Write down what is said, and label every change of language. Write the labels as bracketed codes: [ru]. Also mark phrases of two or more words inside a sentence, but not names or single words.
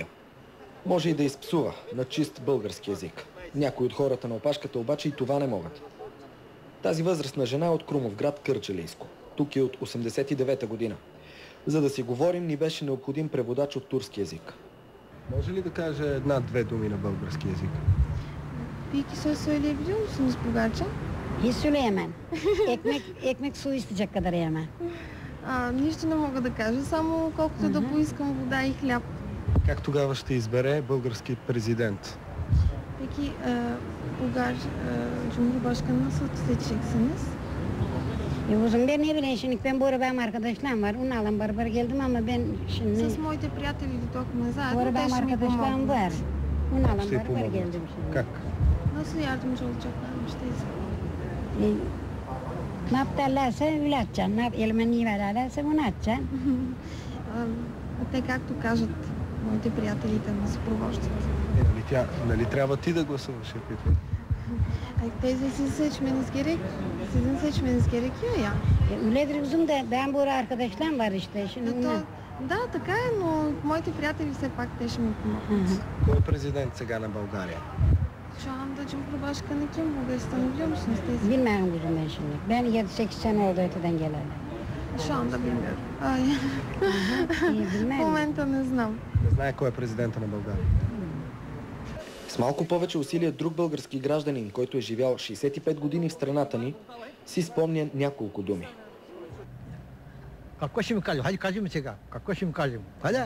[bg] Може и да изпсува на чист български език. Някои от хората на опашката обаче и това не могат. Тази възрастна жена е от Крумовград, Кърджалийско. Тук е от 89-та година. За да си говорим, ни беше необходим преводач от турски език. Може ли да каже една-две думи на български език? [tr] Bir söz söyleyebiliyor musunuz Bulgarca? Hiç söyleyemem. Ekmek su isteyecek kadar yemem. [bg] Нищо не мога да кажа, само колкото да поискам вода и хляб. Как тогава ще избере български президент? [tr] Peki Bulgar Cumhurbaşkanı nasıl seçeceksiniz? Uzun ben ne bileyim şimdi ben burada benim arkadaşlarım var. Onlarla beraber geldim ama ben şimdi... [bg] С моите приятели дойдохме заедно, [tr] Burada [bg] те [tr] benim [bg] ще ми [tr] arkadaşlarım [bg] помогнат. [tr] var. Onlarla [bg] Ще [tr] beraber [bg] помогнат. [tr] geldim şimdi. [bg] Как? [tr] Nasıl yardımcı olacaklarmış teyze? Ne yaptılarsa öyle atacaksın. Elime niye vererlerse bunu atacaksın. [bg] Те както кажат моите приятели да ме съпровождат. Нали трябва ти да гласуваш, питвам? [tr] Teyze sizi seçmeniz gerek. Sizin seçmeniz gerekiyor ya. Öyledir kızım da ben burada arkadaşlarım var işte. Şimdi onlar... [bg] Да, така е, но моите приятели все пак те ще ми помогнат. Кой е президент сега на България? [tr] Şu anda Cumhurbaşkanı kim Bulgaristan'ı biliyor musunuz teyze? Bilmiyorum kızım ben şimdi. Ben 7-8 sene oldu öteden geleli. Şu anda bilmiyorum. Ay. [bg] В момента не знам. Не знае кой е президента на България. С малко повече усилия друг български гражданин, който е живял 65 години в страната ни, си спомня няколко думи. Какво ще ми кажем? Хайде кажем сега. Какво ще ми кажем? Хайде?